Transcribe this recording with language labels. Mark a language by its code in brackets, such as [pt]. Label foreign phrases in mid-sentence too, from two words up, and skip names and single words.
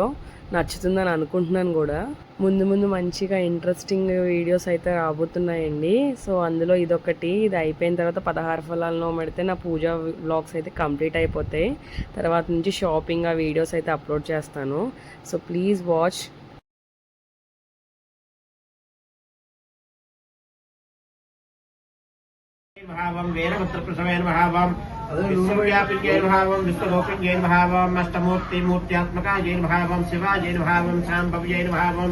[te] నచ్చుతుందని అనుకుంటున్నాను కూడా. ముందు మంచిగా [en] interesting videos [te] అయితే రాబోతున్నాయండి. సో అందులో ఇదొకటి. ఇది అయిపోయిన తర్వాత 16 ఫలాలను పెడితే నా పూజా వ్లాగ్స్ అయితే కంప్లీట్ అయిపోతాయి. తర్వాత నుంచి షాపింగ్ ఆ వీడియోస్ అయితే అప్లోడ్ చేస్తాను. [en] So please watch. [sa] विश्वव्यापिन्यैर् भावं विश्वलोकिन्यैर् भावम् अष्टमूर्तिमूर्त्यात्मकायैर् भावं शिवायैर् भावं शाम्भव्यैर् भावं